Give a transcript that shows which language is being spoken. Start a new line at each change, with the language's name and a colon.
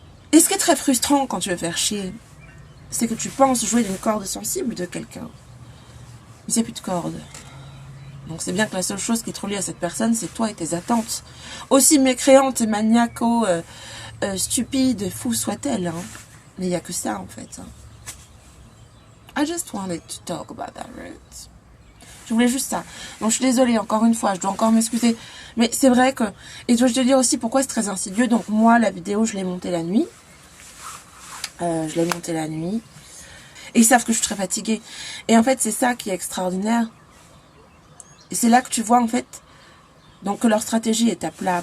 French: Et ce qui est très frustrant quand tu veux faire chier, c'est que tu penses jouer d'une corde sensible de quelqu'un. Mais il n'y a plus de corde. Donc c'est bien que la seule chose qui te relie à cette personne, c'est toi et tes attentes. Aussi mécréantes et maniaco, stupides, fous soit-elle. Hein. Mais il n'y a que ça en fait. Hein.
English: I just wanted to talk about that, right?
French: Je voulais juste ça. Donc je suis désolée, encore une fois, je dois encore m'excuser. Mais c'est vrai que... Et je dois te dire aussi pourquoi c'est très insidieux. Donc moi, la vidéo, je l'ai montée la nuit. Et ils savent que je suis très fatiguée. Et en fait, c'est ça qui est extraordinaire. Et c'est là que tu vois, en fait, donc que leur stratégie est à plat.